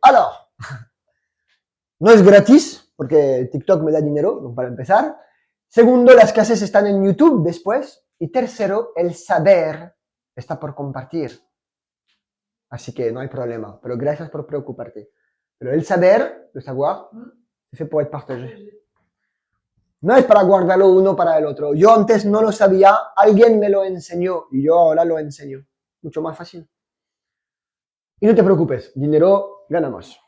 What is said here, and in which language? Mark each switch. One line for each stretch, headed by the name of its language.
Spanish: Alors, no es gratis, porque TikTok me da dinero, para empezar. Segundo, las clases están en YouTube después. Y tercero, el saber está por compartir. Así que no hay problema. Pero gracias por preocuparte. Pero el saber,
French: le savoir, c'est fait pour être partagé.
Spanish: No es para guardarlo uno para el otro. Yo antes no lo sabía, alguien me lo enseñó y yo ahora lo enseño. Mucho más fácil. Y no te preocupes, dinero ganamos.